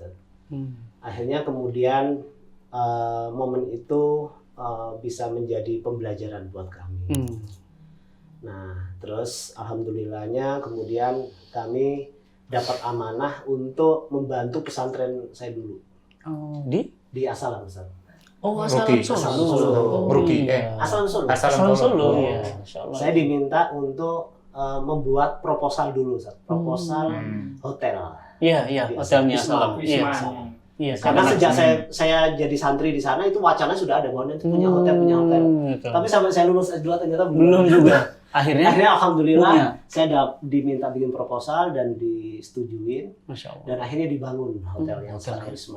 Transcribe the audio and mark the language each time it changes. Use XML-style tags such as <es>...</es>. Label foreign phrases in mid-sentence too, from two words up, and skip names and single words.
<id>Akhirnya kemudian momen itu bisa menjadi pembelajaran buat kami. Nah, terus alhamdulillahnya kemudian kami dapat amanah untuk membantu pesantren saya dulu Oh, di Asalam, Ustaz. Oh, Ruki. Asalam Asalam Solo. Solo. Oh, Ruki, iya. Asalam Solo. Asalam Solo. Oh.</id> <ar>Iya, Masya Allah.</ar> <id>Saya diminta untuk membuat proposal dulu, Ustaz. Proposal hotel. Iya, iya, Di hotelnya Asalam. Asalam. Iya. Asalam. Iya, Karena sejak saya jadi santri di sana itu wacana sudah ada bahwa nanti punya hotel. Gitu. Tapi sampai saya lulus S2 ternyata belum juga. Akhirnya, Akhirnya alhamdulillah punya. saya diminta bikin proposal dan disetujuin</id> <ar>Masya Allah.</ar> <id>dan akhirnya dibangun hotel yang sekarang resmi.</id>